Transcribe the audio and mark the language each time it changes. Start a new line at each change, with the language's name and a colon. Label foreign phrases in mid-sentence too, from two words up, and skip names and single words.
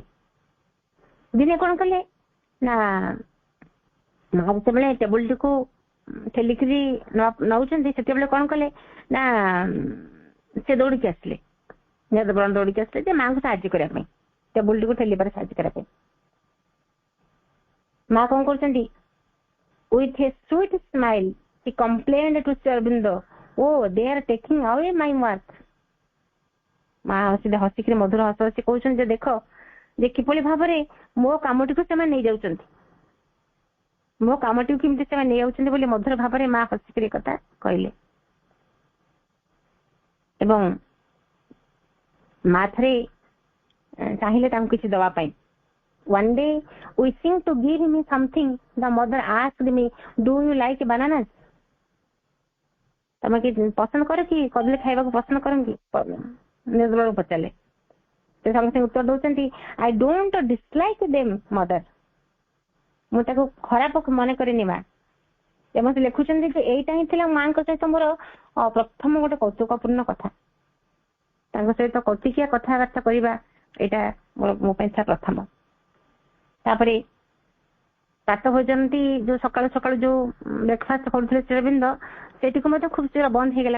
Odia: ଦିନେ କଣ କଲେ ନା, ମା ଯେତେବେଳେ ଟେବୁଲଟିକୁ ଠେଲିକିରି ନଉଛନ୍ତି, ସେତେବେଳେ କଣ କଲେ ନା ସେ ଦୌଡ଼ିକି ଆସିଲେ, ଦୌଡ଼ିକି ଆସିଲେ ଯେ ମାଙ୍କୁ ସାହାଯ୍ୟ କରିବା ପାଇଁ, ଟେବୁଲଟିକୁ ଠେଲିବାରେ ସାହାଯ୍ୟ କରିବା ପାଇଁ। ମା କଣ କରୁଛନ୍ତି,
English: with a sweet smile he complained to Sri oh they are taking away my work.
Odia: ମା ହସିକିରି ମଧୁର ହସ ହସି କହୁଛନ୍ତି ଯେ ଦେଖ ଯେ କିଭଳି ଭାବରେ ମୋ କାମଟିକୁ ସେମାନେ ନେଇଯାଉଛନ୍ତି, ମୋ କାମଟିକୁ କେମିତି ସେମାନେ ନେଇଯାଉଛନ୍ତି ବୋଲି ମଧୁର ଭାବରେ ମା ହସିକିରି କଥା କହିଲେ। ଏବଂ ମା ଥରେ ଚାହିଁଲେ ତାଙ୍କୁ କିଛି ଦେବା ପାଇଁ।
English: One day wishing to give me something, the mother asked me, do you like bananas?
Odia: ତମେ କି ପସନ୍ଦ କର କି, କଦଳୀ ଖାଇବାକୁ ପସନ୍ଦ କର କି, ନିର୍ମଳକୁ ପଚାରିଲେ। ସେ ସାଙ୍ଗେ ସାଙ୍ଗେ ଉତ୍ତର ଦଉଛନ୍ତି,
English: I don't dislike them mother,
Odia: ମୁଁ ତାକୁ ଖରାପ ମନେ କରିନି ମା। ଏବଂ ସେ ଲେଖୁଛନ୍ତି ଯେ ଏଇଟା ହିଁ ଥିଲା ମାଙ୍କ ସହିତ ମୋର ପ୍ରଥମ ଗୋଟେ କୌତୁକପୂର୍ଣ୍ଣ କଥା, ତାଙ୍କ ସହିତ କୌତୁକିଆ କଥାବାର୍ତ୍ତା କରିବା, ଏଇଟା ମୋ ପାଇଁ ଥିଲା ପ୍ରଥମ। ତାପରେ ପ୍ରାତ ଭୋଜନଟି ଯୋଉ ସକାଳୁ ସକାଳୁ ଯୋଉ ବ୍ରେକଫାଷ୍ଟ କରୁଥିଲେ ଶ୍ରୀଅରବିନ୍ଦ, ସେଇଠିକୁ ମଧ୍ୟ ଖୁବ ଶୀଘ୍ର ବନ୍ଦ ହେଇଗଲା।